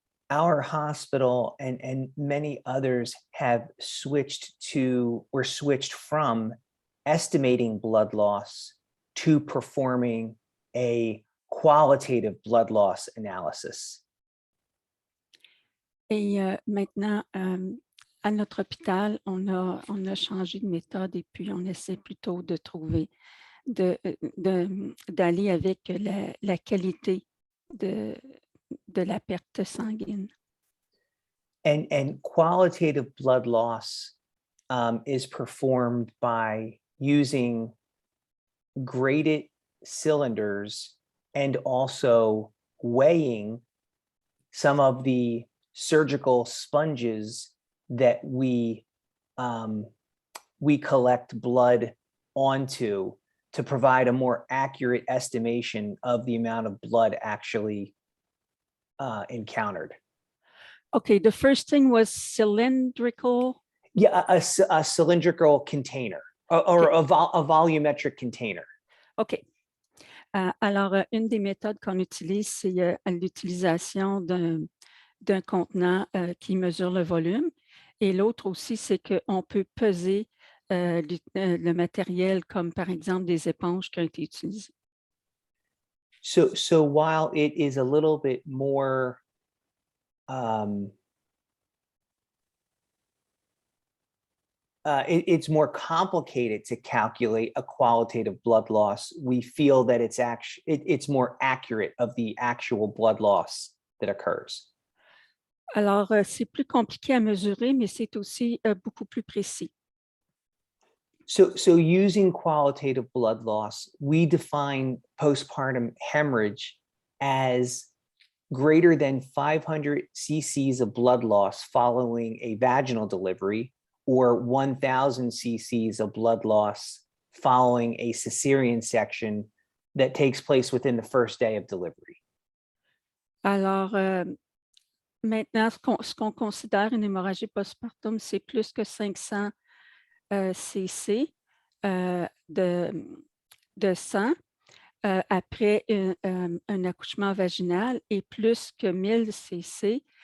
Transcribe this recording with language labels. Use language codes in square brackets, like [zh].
[en] Our hospital and many others have switched from estimating blood loss to performing a qualitative blood loss analysis. [fr] Et maintenant, à notre hôpital, on a changé de méthode et puis on essaie plutôt de trouver, d'aller avec la qualité de la perte sanguine. [en] And qualitative blood loss is performed by using graded cylinders and also weighing some of the surgical sponges that we collect blood onto to provide a more accurate estimation of the amount of blood actually encountered. Okay, the first thing was cylindrical. Yeah, a cylindrical container or Okay. a volumetric container. OK. [fr] Alors, une des méthodes qu'on utilise, c'est l'utilisation d'un contenant qui mesure le volume. Et l'autre aussi, c'est qu'on peut peser le matériel, comme par exemple des éponges qui ont été utilisées. [en] So while it is a little bit more it's more complicated to calculate a qualitative blood loss, we feel that it's more accurate of the actual blood loss that occurs. [fr] Alors, c'est plus compliqué à mesurer, mais c'est aussi beaucoup plus précis. [en] So using qualitative blood loss, we define postpartum hemorrhage as greater than 500 cc's of blood loss following a vaginal delivery or 1,000 cc's of blood loss following a cesarean section that takes place within the first day of delivery. [fr] Alors, maintenant, ce qu'on considère une hémorragie postpartum, c'est plus que 500 cc de sang après un accouchement vaginal et plus que 1000 cc